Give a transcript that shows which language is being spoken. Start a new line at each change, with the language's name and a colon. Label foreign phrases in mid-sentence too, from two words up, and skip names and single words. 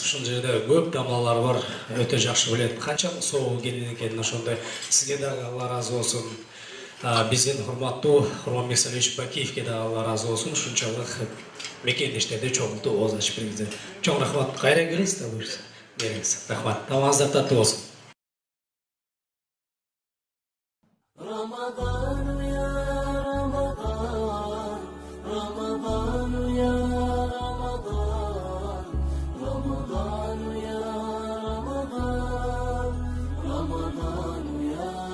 Kyrgyz: Ушул жерде көп дамлалар бар, өтө жакшы билет. Канчалык соо келген экенин ошондой. Сизге дагы Алла разы болсун. Биздин урматтуу Курманбек Салиевич Бакиевке дагы Алла разы болсун. Ушунчалык мекендештерди чоңултуп ооз ачып бергенде. Чоң рахмат. Кайра келесиз да буюрса. Бериңиз. Рахмат. Намаздар таттуу болсун.
Arabic: رمضان يا رمضان رمضان يا رمضان رمضان يا رمضان رمضان يا